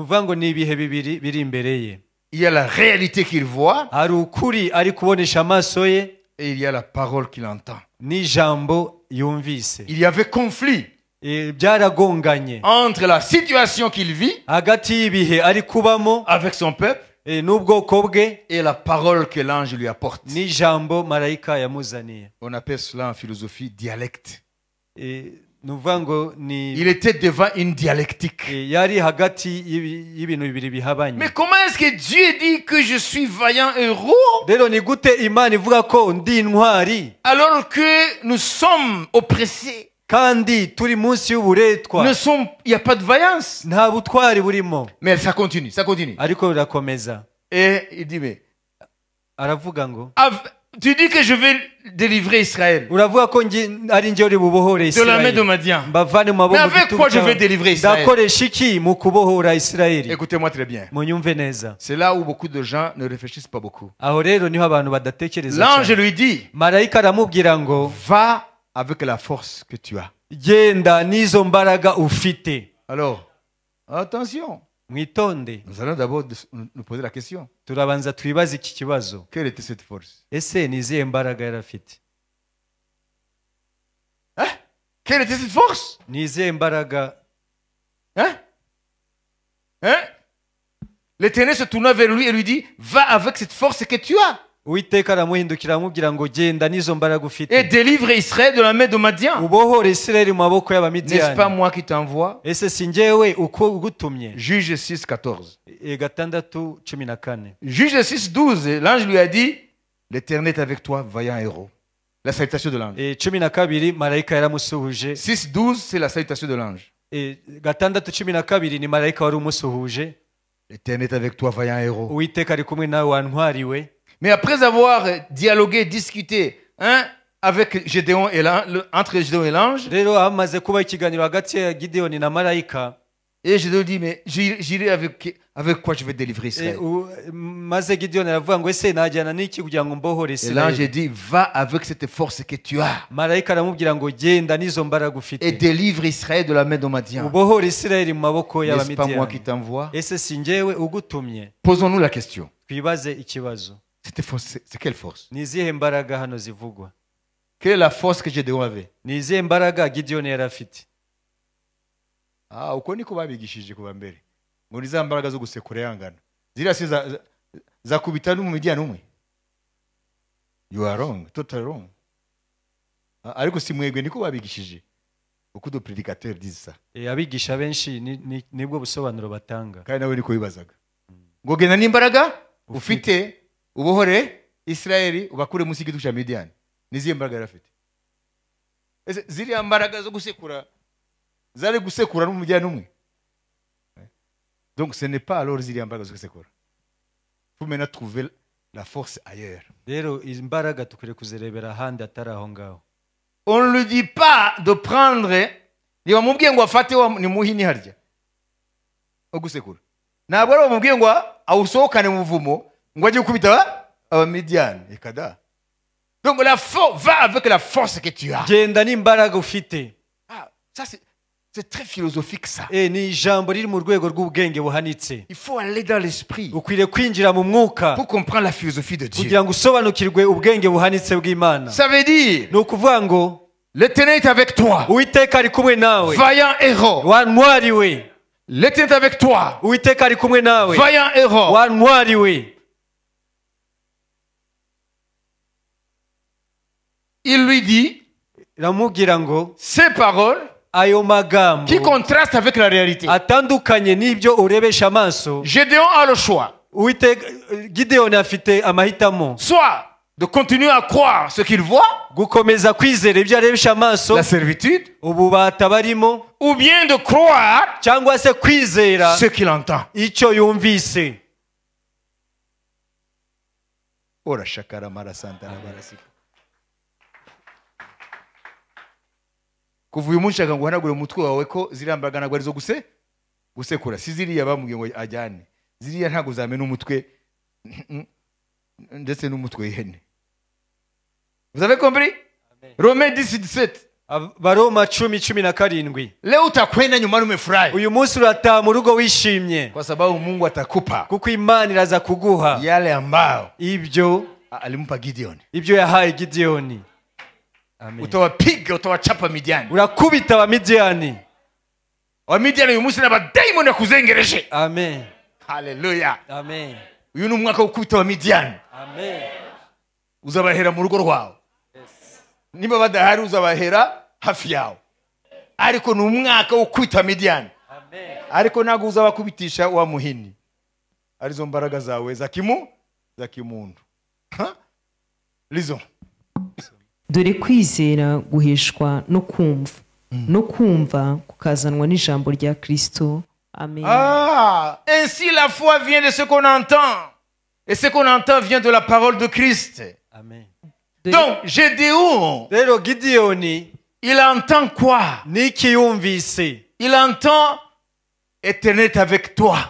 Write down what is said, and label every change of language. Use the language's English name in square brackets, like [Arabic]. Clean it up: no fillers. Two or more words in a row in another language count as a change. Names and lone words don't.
[Kinyarwanda] Ni ukuvuga ngo ni ibihe bibiri biri imbere ye. [French] Il y a la réalité qu'il voit [Kinyarwanda] Hari ukuri ari kubonesha amaso ye [French] et il y a la parole qu'il entend. [Kinyarwanda] n'ijambo yumvise. [French] Il y avait conflit [Kinyarwanda] Byaragonganye [French] entre la situation qu'il vit [Kinyarwanda] hagati y'ibihe ari kubamo [French] avec son peuple [Kinyarwanda] n'ubwoko bwe [French] et la parole que l'ange lui apporte. [Kinyarwanda] n'ijambo marayika yamuzaniye. [French] On appelle cela en philosophie dialecte. [Kinyarwanda] Ni ukuvuga ngo ni [French] Il était devant une dialectique. [Kinyarwanda] yari hagati y'ibintu bibiri bihabanye. [French] Mais comment est-ce que Dieu dit que je suis vaillant héros [Kinyarwanda] Rero ni gute Imana ivuga ko ndi intwari [French] alors que nous sommes oppressés? [Kinyarwanda] kandi turi munsi y'uburetwa? [French] Il n'y a pas de vaillance. [Kinyarwanda] Nta butwari burimo. [French] Mais ça continue, ça continue. [Kinyarwanda] Ariko birakomeza. [French] Et il dit, mais [Kinyarwanda] Aravuga ngo [French] tu dis que je vais délivrer Israël [Kinyarwanda] uravuga ko ari njye uri bubohore [French] de la main de [Kinyarwanda] Isirayeli, [French] Madian. [Kinyarwanda] mbavane mu [French] Mais [Kinyarwanda] maboko [French] avec quoi je vais délivrer Israël? [Kinyarwanda] ndakoresha iki mu kubohora Isirayeli? [French] Écoutez-moi très bien. [Kinyarwanda] Munyumve neza. [French] C'est là où beaucoup de gens ne réfléchissent pas beaucoup. [Kinyarwanda] Aho rero niho abantu badatekereza [French] L'ange [Kinyarwanda] cyane. [French] lui dit, [Kinyarwanda] Marayika aramubwira ngo [French] va avec la force que tu as. [Kinyarwanda] genda n'izo mbaraga ufite. [French] Alors, attention. [Kinyarwanda] Mwitonde. [French] Nous allons d'abord nous poser la question. Turabanza twibaze iki kibazo. Quelle était cette force? [Kinyarwanda] Ese ni izihe mbaraga yari afite? [French] Hein? Quelle était cette force? [Kinyarwanda] Ni izihe mbaraga? [French] Hein? Hein? L'Éternel se tourna vers lui et lui dit, va avec cette force que tu as. [Kinyarwanda] Uwiteka aramuhindukira aramubwira ngo genda n'izo mbaraga [French] Et [Kinyarwanda] ufite [French] délivre Israël de la main de Madian. [Kinyarwanda] ubohore Isirayeli mu maboko [French] N'est-ce pas [Kinyarwanda] y'Abamidiyani. [French] moi qui t'envoie? [Kinyarwanda] Ese si njyewe uko ugutumye? [French] Juge 6, 14. [Kinyarwanda] 6:14. [French] Juge 6, 12. L'ange lui a dit, l'Éternel est avec toi, vaillant héros. La salutation de l'ange. [Kinyarwanda] 12 marayika yaramusuhuje. [French] 6, 12, c'est la salutation de l'ange. [Kinyarwanda] 6:12 ni marayika wari umusuhuje. [French] L'Éternel est avec toi, vaillant héros. [Kinyarwanda] Uwiteka ari kumwe nawe wantwariwe. [French] Mais après avoir dialogué, discuté, avec Gédéon et entre Gédéon et l'ange, [Kinyarwanda] Rero hamaze kuba ikiganiro hagati ya Gideyoni na marayika. [French] et Gédéon dit, mais j'irai avec quoi je vais délivrer Israël? [Kinyarwanda] Maze Gideyoni aravuga ngo ese najyana n'iki kugira ngo mbohore [French] Et l'ange [Kinyarwanda] Isirayeli? [French] dit, va avec cette force que tu as [Kinyarwanda] Marayika aramubwira ngo genda n'izo mbaraga [French] et [Kinyarwanda] ufite [French] délivre Israël de la main de Madian. [Kinyarwanda] ubohore Isirayeli mu maboko [French] N'est-ce pas moi qui [Kinyarwanda] y'Abamidiyani. [French] t'envoie? [Kinyarwanda] Ese si njyewe ugutumye? [French] Posons-nous la question. [Kinyarwanda] Twibaze ikibazo. [French] Cette force, c'est quelle force? [Kinyarwanda] Ni izihe mbaraga hano zivugwa? [French] Quelle est la force que Gédéon avait? [Kinyarwanda] Ni izihe mbaraga Gideyoni yari afite? Uko niko babigishije kuva mbere. Ngo ni za mbaraga zo gusekura yangana. Ziriya si zakubita n'umumidiyani umwe. [English] You are wrong, totally wrong. [Kinyarwanda] Ariko si mwebwe niko babigishije. [French] Uko de prédicateurs disent ça. [Kinyarwanda] Abigisha benshi nibwo busobanuro batanga. Kandi nawe niko bibazaga. Ngo genda n'imbaraga ufite ubohore Israeli ubakure munsi y'igitugu cya Midiyani. Nizihe mbaraga yari afite? Ese ziriya mbaraga zo gusekura zari gusekura n'umujyana umwe? [French] Donc ce n'est pas alors [Kinyarwanda] ziriya mbaraga zo gusekura. [French] Faut maintenant trouver la force ailleurs. [Kinyarwanda] Rero imbaraga tukwiriye kuzirebera ahandi atari aho ngaho. [French] On ne lui dit pas de prendre [Kinyarwanda] niba mubwiye ngo afate ni muhini harya ogusekura. Ntabwo ari bamubwiye ngo awusohokane mu buvumo ngo ajye gukubita Abamidiyani. Ekada. [French] Donc la force va avec la force que tu as. [Kinyarwanda] Genda n'imbaraga ufite. [French] Ça c'est très philosophique ça. [Kinyarwanda] Ni ijambo riri mu rwego rw'ubwenge buhanitse. [French] Il faut aller dans l'esprit [Kinyarwanda] Ukwiriye kwinjira mu mwuka [French] pour comprendre la philosophie de Dieu. [Kinyarwanda] kugira ngo usobanukirwe ubwenge buhanitse bw'Imana. [French] Ça veut dire [Kinyarwanda] Ni ukuvuga ngo [French] l'Éternel est avec toi. [Kinyarwanda] Uwiteka ari kumwe nawe. [French] Vaillant héros. [Kinyarwanda] Wantwariwe. [French] L'Éternel est avec toi. [Kinyarwanda] Uwiteka ari kumwe nawe. [French] Vaillant héros. [Kinyarwanda] Wantwariwe. [French] Il lui dit [Kinyarwanda] Ramubwira ngo [French] ces paroles [Kinyarwanda] ayo magambo [French] qui contrastent avec la réalité. [Kinyarwanda] atandukanye n'ibyo urebesha amaso. [French] Gédéon a le choix. [Kinyarwanda] Uwiteka Gideyoni afite amahitamo. [French] Soit de continuer à croire ce qu'il voit, [Kinyarwanda] Gukomeza kwizera ibyo arebesha amaso, [French] la servitude, [Kinyarwanda] ububata barimo, [French] ou bien de croire [Kinyarwanda] cyangwa se kwizera [French] ce qu'il entend. [Kinyarwanda] icyo yumvise. Ora shakara mara santa na barasika. Kuva uyu munsi nshaka ngo uhanagure umutwe wawe ko ziriya mbaraga ntabwo arizo gusekura. Si ziriya bamubwiye ngo ajyane. Ziriya ntabwo zamena umutwe. ndetse n'umutwe w'ihene. [French] Vous avez compris? Romains 10:17. [Kinyarwanda] Baroma 10:17. [Swahili] Leo utakwenda nyumbani umefurahi [Kinyarwanda] Uyu munsi urataha mu rugo wishimye [Swahili] kwa sababu Mungu atakupa [Kinyarwanda] kuko Imana iraza kuguha [Swahili] yale ambayo [Kinyarwanda] ibyo [Swahili] alimpa Gideon. [Kinyarwanda] yahaye Gideyoni. Amen. [Swahili] Utawapiga, utawachapa Midiani. [Kinyarwanda] Urakubita Abamidiyani. Abamidiyani uyu munsi n'abadayimoni yakuzengereje. Amen. Haleluya. Amen. Uyu ni umwaka wo gukubita Abamidiyani. Amen. Uzabahera mu rugo rwawe. Niba badahari uzabahera hafi yawe. Ariko ni umwaka wo gukubita Abamidiyani. Amen. Ariko ntabwo uzabakubitisha wa muhini. Arizo mbaraga zawe za kimuntu. Lizo. dore kwizera guheshwa no kumva no kumva kukazanwa n'ijambo rya Kristo. Amen. [French] Ainsi la foi vient de ce qu'on entend. Et ce qu'on entend vient de la parole de Christ. Amen. Donc, Gédéon, [Kinyarwanda] Rero Gideyoni [French] il entend quoi? [Kinyarwanda] niki yumvise? [French] Il entend Éternel est avec toi.